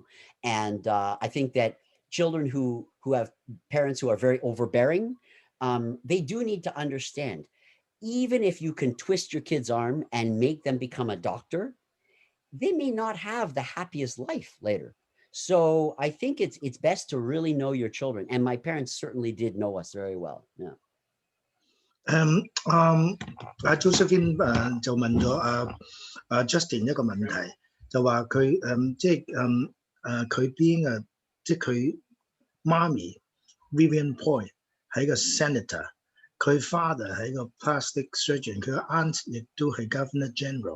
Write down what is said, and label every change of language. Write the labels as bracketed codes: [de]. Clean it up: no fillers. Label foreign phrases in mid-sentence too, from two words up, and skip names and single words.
[en] And I think that children who have parents who are very overbearing, they do need to understand, even if you can twist your kid's arm and make them become a doctor, they may not have the happiest life later. So I think it's best to really know your children. And my parents certainly did know us very well. Yeah. [yue] Josephine 就問咗Justin 一個問題，就話佢佢邊即係佢媽咪 Vivian Poy 係一個 senator，佢 father 係一個 [en] plastic surgeon， [yue] 佢個 aunt 亦都係 [en] Governor General。